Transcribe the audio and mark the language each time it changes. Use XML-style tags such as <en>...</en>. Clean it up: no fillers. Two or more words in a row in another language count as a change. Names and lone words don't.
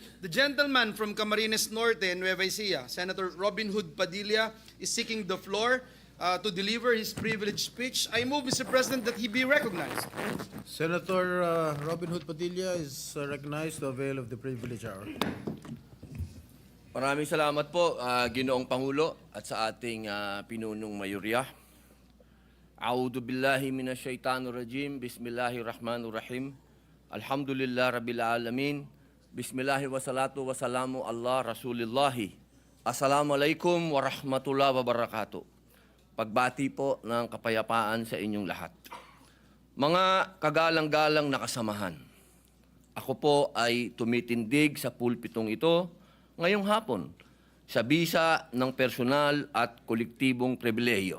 <en>The gentleman from Camarines Norte, Nueva Ecija, Senator Robin Hood Padilla, is seeking the floor to deliver his privileged speech. I move, Mr. President, that he be recognized. Senator Robin Hood Padilla is recognized to avail of the privilege hour.</en> <tl>Maraming salamat po, Ginoong Pangulo at sa ating pinunong mayorya.</tl> <ar>أعوذ بالله من الشيطان الرجيم. بسم الله الرحمن الرحيم. الحمد لله رب العالمين. بسم الله والصلاة والسلام على رسول الله. السلام عليكم ورحمة الله وبركاته.</ar> <tl>Pagbati po ng kapayapaan sa inyong lahat. Mga kagalang-galang na kasamahan, ako po ay tumitindig sa pulpitong ito ngayong hapon sa bisa ng personal at kolektibong pribilehiyo.</tl>